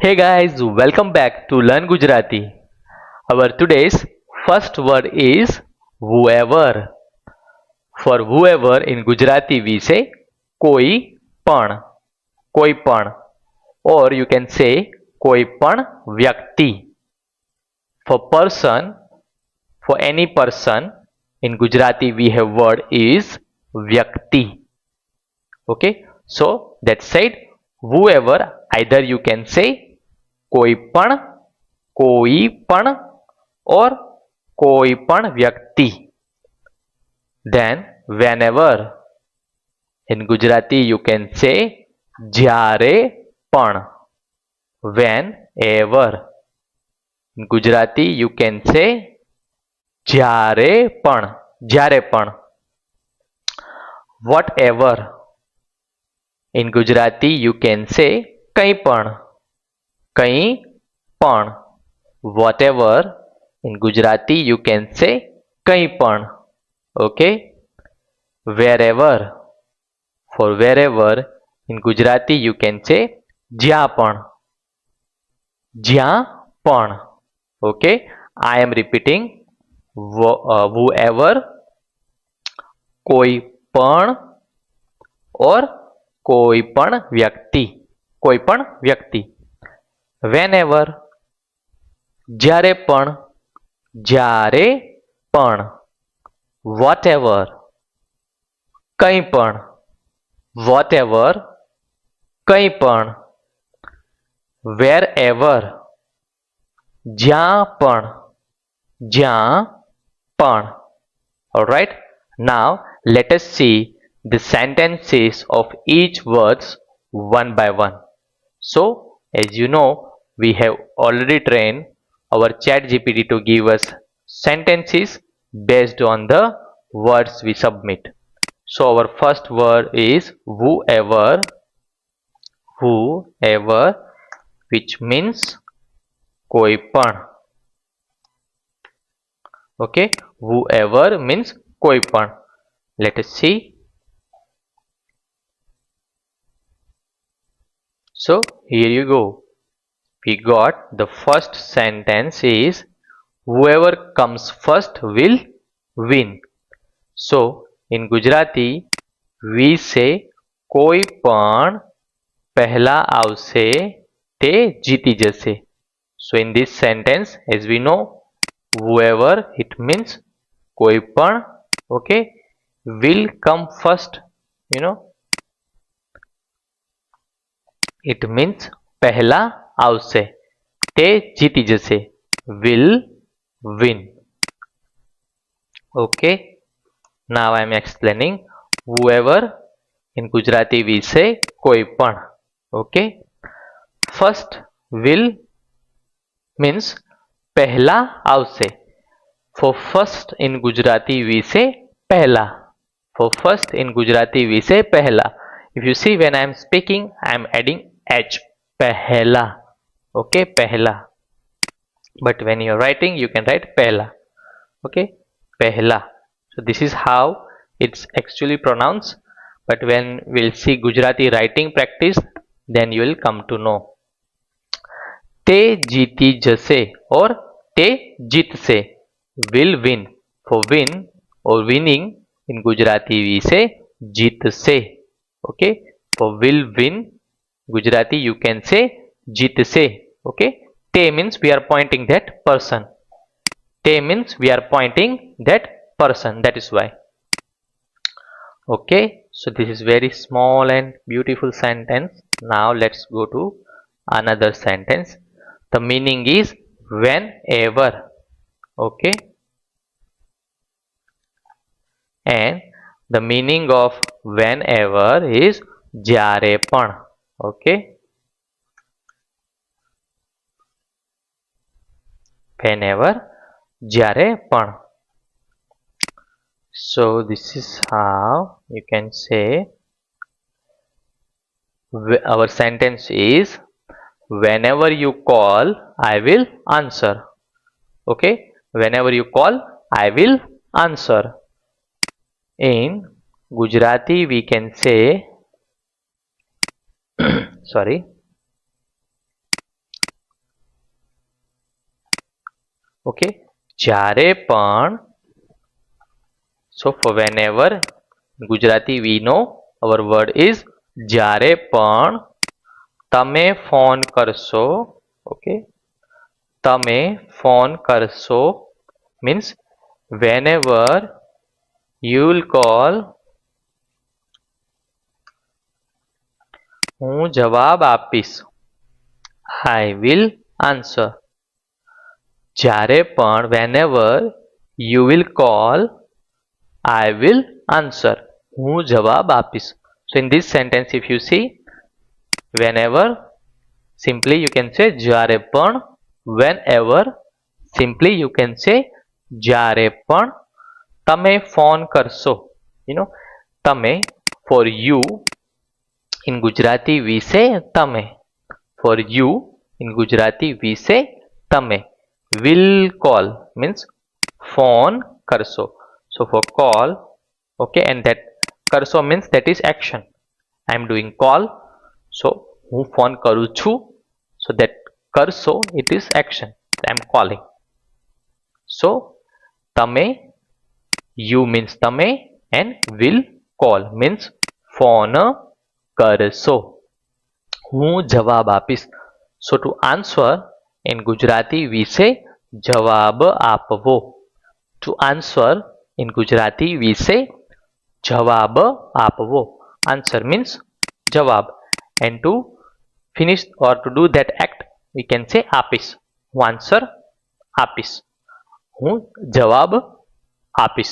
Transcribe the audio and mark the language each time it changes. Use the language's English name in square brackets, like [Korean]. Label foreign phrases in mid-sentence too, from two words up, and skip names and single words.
[English] Hey guys, welcome back to Learn Gujarati. Our today's first word is whoever. For whoever in Gujarati we say [Gujarati] કોઈ પણ, કોઈ પણ, [English] or you can say [Gujarati] કોઈ પણ વ્યક્તિ. [English] For person, for any person in Gujarati we have word is વ્યક્તિ. Okay, so that said whoever, either you can say [Gujarati] કોઈ પણ [English] or [Gujarati] કોઈ પણ વ્યક્તિ. [English] Then whenever, in Gujarati you can say [Gujarati] જ્યારે પણ. [English] Whenever, in Gujarati you can say [Gujarati] જ્યારે પણ. [English] Whatever, in Gujarati you can say [Gujarati] કંઈ પણ. [English] Whatever, in Gujarati you can say [Gujarati] કંઈ પણ. [English] Okay, wherever, for wherever in Gujarati you can say [Gujarati] જ્યાં પણ. [English] Okay, I am repeating, whoever, [Gujarati] કોઈ પણ or કોઈ પણ વ્યક્તિ. Whenever, જ્યારે પણ. Whatever, કંઈ પણ. Whatever, કંઈ પણ. Wherever, જ્યાં પણ. [English] Alright, now let us see the sentences of each words one by one. So, as you know, we have already trained our ChatGPT to give us sentences based on the words we submit. So, our first word is whoever, which means [Gujarati] કોઈ પણ. [English] Okay, whoever means [Gujarati] કોઈ પણ. [English] Let us see. So here you go. We got the first sentence is whoever comes first will win. So in Gujarati we say [Gujarati] કોઈ પણ પહેલા આવશે તે જીતી જશે. [English] So in this sentence, as we know, whoever, it means [Gujarati] કોઈ પણ. [English] Okay, will come first, you know, it means [Gujarati] પહેલા આવશે તે જીતી જશે. [English] Will win. Okay, now I am explaining whoever in Gujarati we say [Gujarati] કોઈ પણ. [English] Okay, first will means [Gujarati] પહેલા આવશે. [English] For first in Gujarati we say પહેલા. For first in Gujarati we say પહેલા. If you see, when I am speaking I am adding h, પહેલા. [Gujarati] Okay, પહેલા. [English] But when you are writing you can write પહેલા. [Gujarati] Okay, પહેલા. [English] So this is how it's actually pronounced. But when we'll see Gujarati writing practice, then you will come to know. [Gujarati] તે જીતી જશે or તે જીતશે. [English] Will win. For win or winning in Gujarati we say જીતશે. Okay, for will win Gujarati you can say જીતશે. Okay, તે means we are pointing that person. Te means we are pointing that person. That is why. Okay, so this is very small and beautiful sentence. Now let's go to another sentence. The meaning is whenever. Okay, and the meaning of whenever is [Gujarati] જ્યારે પણ. [English] Okay, whenever, [Gujarati] જ્યારે પણ. [English] So this is how you can say our sentence is whenever you call I will answer. Okay, whenever you call I will answer. In Gujarati we can say sorry, [Gujarati] ઓકે, જ્યારે પણ, [English] so for whenever, Gujarati we know our word is [Gujarati] જ્યારે પણ તમે ફોન કરશો, ઓકે, તમે ફોન કરશો [English] means whenever you will call, [Gujarati] હું જવાબ આપીશ, [English] I will answer. [Gujarati] જ્યારે પણ, [English] whenever you will call, I will answer. [Gujarati] હું જવાબ આપીશ. [English] So in this sentence if you see, whenever simply you can say [Gujarati] જ્યારે પણ, [English] whenever simply you can say [Gujarati] જ્યારે પણ તમે ફોન કરશો. [English] You know, તમે, for you in Gujarati we say તમે. For you in Gujarati we say તમે. Will call means [Gujarati] phone કરશો. [English] So for call, okay, and that કરશો means that is action. I am doing call, so [Gujarati] હું ફોન કરું છું, [English] so that કરશો it is action. I am calling. So તમે, you means તમે, and will call means [Gujarati] phone કરશો. હું જવાબ આપીશ. [English] So to answer in Gujarati we say [Gujarati] જવાબ આપવો. [English] To answer in Gujarati we say [Gujarati] જવાબ આપવો. [English] Answer means જવાબ, and to finish or to do that act we can say આપીશ. [Gujarati] હું answer આપીશ. હું જવાબ આપીશ.